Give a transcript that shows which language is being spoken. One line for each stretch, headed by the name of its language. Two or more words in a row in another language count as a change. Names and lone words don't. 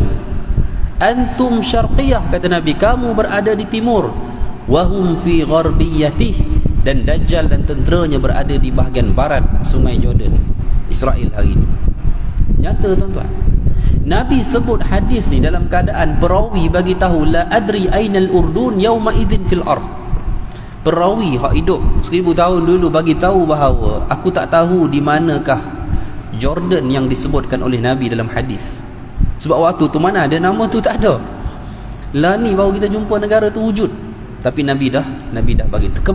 Arabic: أنتم شرقيه,
Malay: kata Nabi, kamu berada di timur.
Arabic: وهم في غربيه,
Malay: dan Dajjal dan tenteranya berada di bahagian barat sungai Jordan, Israel hari ini. Nyata tuan-tuan. Nabi sebut hadis ni dalam keadaan perawi bagi tahu
Arabic: لا أدري أين الأردن يومئذ في الأرض.
Malay: Perawi hak hidup 1000 tahun dulu bagi tahu bahawa aku tak tahu di manakah Jordan yang disebutkan oleh Nabi dalam hadis. Sebab waktu tu mana ada nama tu, tak ada. Lah ni baru kita jumpa negara tu wujud. Tapi Nabi dah bagi tu.